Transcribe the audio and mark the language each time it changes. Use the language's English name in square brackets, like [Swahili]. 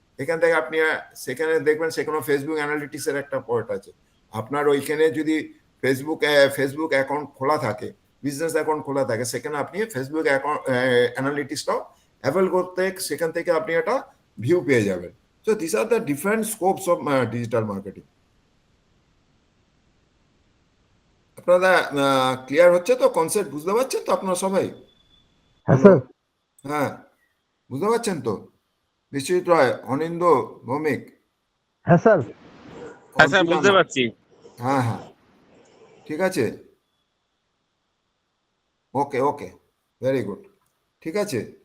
[Bangla] এখান থেকে আপনি সেখানে দেখবেন সেখানে ফেসবুক অ্যানালিটিক্সের একটা পয়েন্ট আছে। আপনার ওইখানে যদি ফেসবুক অ্যাকাউন্ট খোলা থাকে, বিজনেস অ্যাকাউন্ট খোলা থাকে, সেখানে আপনি ফেসবুক অ্যাকাউন্ট অ্যানালিটিক্সটাও অ্যাভেল করতে, সেখান থেকে আপনি একটা ভিউ পেয়ে যাবেন। [English] So these are the different scopes of digital marketing. [Bangla] আপনারা ক্লিয়ার হচ্ছে তো, কনসেপ্ট বুঝতে পারছেন তো আপনারা সবাই? হ্যাঁ স্যার। হ্যাঁ বুঝতে পারছেন তো? বিশ্বজিৎ রায়, অনিন্দ ভৌমিক। হ্যাঁ স্যার। হ্যাঁ স্যার বুঝতে পারছি। হ্যাঁ হ্যাঁ ঠিক আছে, [English] okay very good, [Bangla] ঠিক আছে।